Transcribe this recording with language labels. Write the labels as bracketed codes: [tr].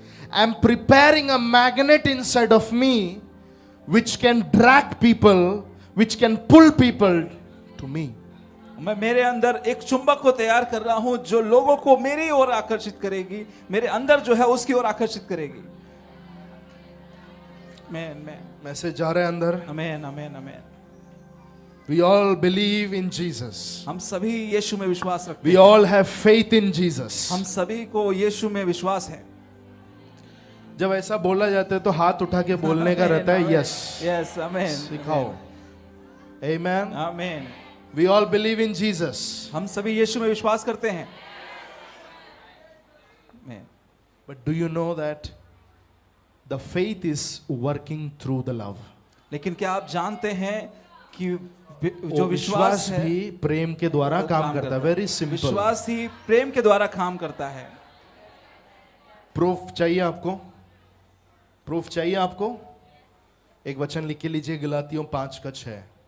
[en] I'm preparing a magnet inside of me which can drag people, which can pull people to me। [hi] मैं मेरे अंदर एक चुंबक को तैयार कर रहा हूं जो लोगों को मेरी ओर आकर्षित करेगी, मेरे अंदर जो है उसकी ओर आकर्षित करेगी। मैसेज जा रहा है अंदर। आमीन आमीन आमीन। [en] We all believe in Jesus। [hi] हम सभी यीशु में विश्वास रखते हैं। [en] We all have faith in Jesus। [hi] हम सभी को यीशु में विश्वास है। जब ऐसा बोला जाता है तो हाथ उठा के बोलने का रहता है यस यस आमीन। सिखाओ। आमीन आमीन। [en] We all believe in Jesus। [hi] हम सभी यीशु में विश्वास करते हैं। [en] But do you know that the faith is working through the love? [hi] लेकिन क्या आप जानते हैं कि जो विश्वास है भी प्रेम के द्वारा काम करता है। [en] Very simple. [hi] विश्वास ही प्रेम के द्वारा काम करता है। प्रूफ चाहिए आपको? प्रूफ चाहिए आपको? एक वचन लिख के लीजिए, गलातियों 5:6।